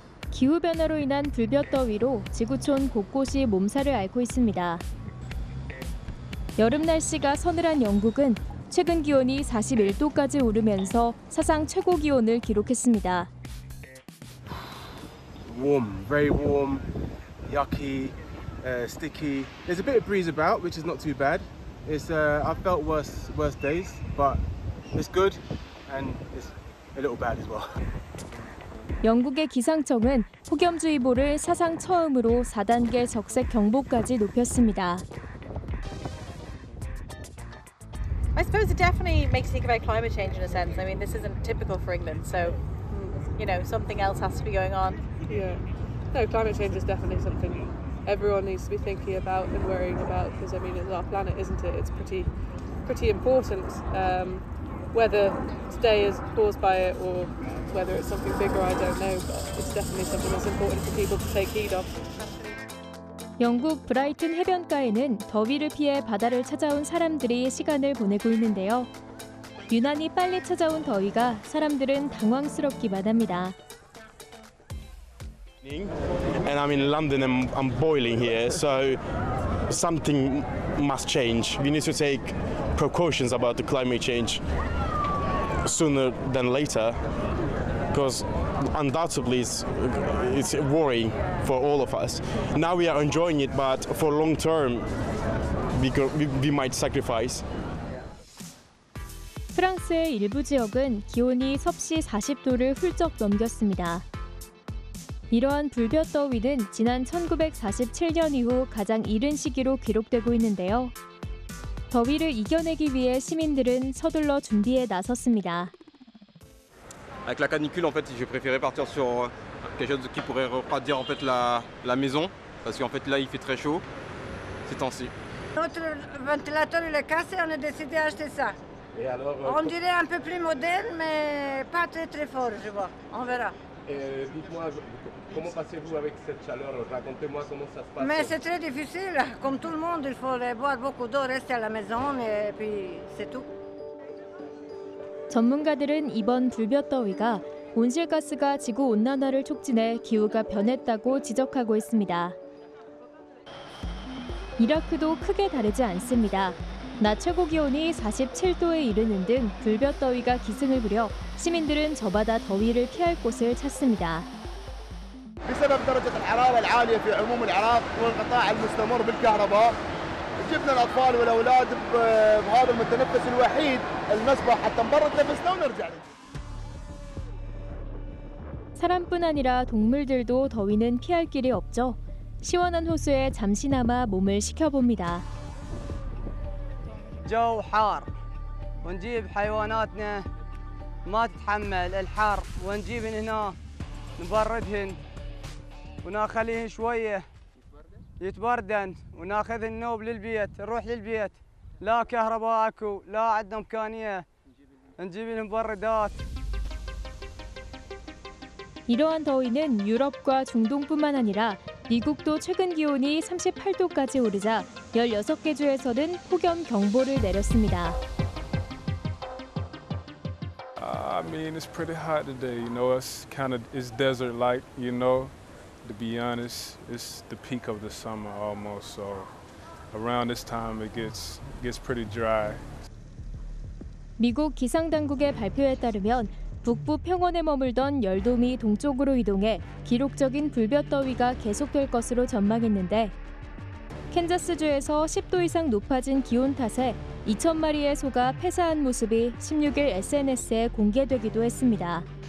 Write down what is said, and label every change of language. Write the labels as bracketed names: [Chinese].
[Korean] 기후변화로 인한 불볕더위로 지구촌 곳곳이 몸살을 앓고 있습니다. 여름 날씨가 서늘한 영국은 최근 기온이 41도까지 오르면서 사상 최고 기온을 기록했습니다. [English] Warm, very warm, yucky, sticky. There's a bit of breeze about, which is not too bad. I've felt worse days, but it's good and it's a little bad as well. [Korean] 영국의 기상청은 폭염주의보를 사상 처음으로 4단계 적색 경보까지 높였습니다. [English] I suppose it definitely makes you think about climate change in a sense. I mean, this isn't typical for England, so, you know, something else has to be going on. Yeah. No, climate change is definitely something everyone needs to be thinking about and worrying about because, I mean, it's our planet, isn't it? It's pretty important. Whether today is caused by it or whether it's something bigger, I don't know, but it's definitely something that's important for people to take heed of. [Korean] 영국 브라이튼 해변가에는 더위를 피해 바다를 찾아온 사람들이 시간을 보내고 있는데요. 유난히 빨리 찾아온 더위가 사람들은 당황스럽기만 합니다. [English] And I'm in London and I'm boiling here, so something must change. We need to take precautions about the climate change sooner than later, because undoubtedly it's worrying for all of us. Now we are enjoying it, but for long term we might sacrifice. [Korean] 프랑스의 일부 지역은 기온이 섭씨 40도를 훌쩍 넘겼습니다. 이러한 불볕더위는 지난 1947년 이후 가장 이른 시기로 기록되고 있는데요. 더위를 이겨내기 위해 시민들은 서둘러 준비에 나섰습니다. [French] Avec la canicule, en fait, j'ai préféré partir sur quelque chose qui pourrait refroidir en fait la maison, parce qu'en fait là, il fait très chaud ces temps-ci. Notre ventilateur il est cassé, on a décidé d'acheter ça. Et alors, on dirait un peu plus moderne, mais pas très fort, je vois. On verra. Dites-moi, comment passez-vous avec cette chaleur? Racontez-moi comment ça se passe. Mais c'est très difficile. Comme tout le monde, il faut boire beaucoup d'eau, rester à la maison, et puis c'est tout. [Korean] 전문가들은 이번 불볕더위가 온실가스가 지구온난화를 촉진해 기후가 변했다고 지적하고 있습니다. 이라크도 크게 다르지 않습니다. 낮 최고 기온이 47도에 이르는 등 불볕더위가 기승을 부려 시민들은 저마다 더위를 피할 곳을 찾습니다. [Arabic] بسبب درجة الحرارة العالية في عموم العراق والانقطاع المستمر بالكهرباء جبنا الأطفال والأولاد بهذا المتنفس الوحيد المسبح حتى نبرد نفسنا ونرجع. [Korean] 사람뿐 아니라 동물들도 더위는 피할 길이 없죠. 시원한 호수에 잠시나마 몸을 식혀봅니다. [Arabic] جو حار ونجيب حيواناتنا ما تتحمل الحر ونجيبن هنا نبردهن ونخليهن شويه يتبردن وناخذ النوب للبيت نروح للبيت لا كهرباء اكو لا عندنا امكانيه نجيب لهم مبردات. [Korean] 이러한 더위는 유럽과 중동뿐만 아니라 미국도 최근 기온이 38도까지 오르자 16개 주에서는 폭염 경보를 내렸습니다. [English] I mean, it's pretty hot today. You know, it's desert-like. You know, to be honest, it's the peak of the summer almost. So around this time, it gets pretty dry. [Korean] 미국 기상당국의 발표에 따르면 북부 평원에 머물던 열돔이 동쪽으로 이동해 기록적인 불볕더위가 계속될 것으로 전망했는데 캔자스주에서 10도 이상 높아진 기온 탓에 2,000마리의 소가 폐사한 모습이 16일 SNS에 공개되기도 했습니다.